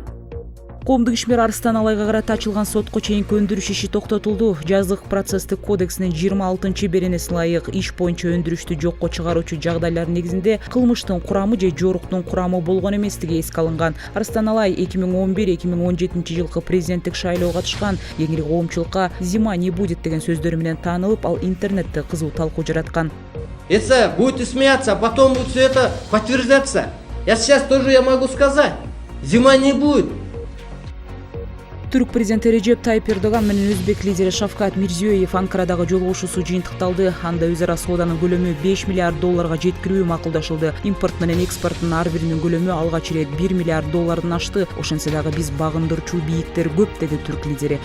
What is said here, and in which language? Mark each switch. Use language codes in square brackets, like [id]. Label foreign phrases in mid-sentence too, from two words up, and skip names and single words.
[ky] Коомдук ишмер Арыстан Алайга карата ачылган сотко чейинки өндүрүш иши токтотулду. Жаздык процесстик кодексинин 26 беренесине ылайык иш боюнча өндүрүштү жокко чыгаруучу жагдайлар негизинде кылмыштын курамы же жоруктун курамы болгон эместиги эске алынган. Арыстан Алай 2011-2017 жылкы президенттик шайлоого катышкан. Кеңири коомчулукка [ru] «Зима не будет» [ky] деген сөздөрү менен таанылып, ал интернетте кызуу талкуу жараткан. [ru] Это будет смеяться, а потом будет все это подтверждаться. Я сейчас тоже могу сказать. Зима не будет. [ky] Түрк президенти Режеп Тайип Эрдоган менен өзбек лидери Шавкат Мирзиёев Анкарадагы жолугушуусу жыйынтыкталды. Анда өз ара сооданын көлөмү 5 миллиард долларга жеткирүү макулдашылды. Импорт менен экспорттун ар биринин көлөмү алгач ирет 1 миллиард доллардан ашты. Ошентсе дагы биз багындырчу бийиктер көп, деди түрк лидери.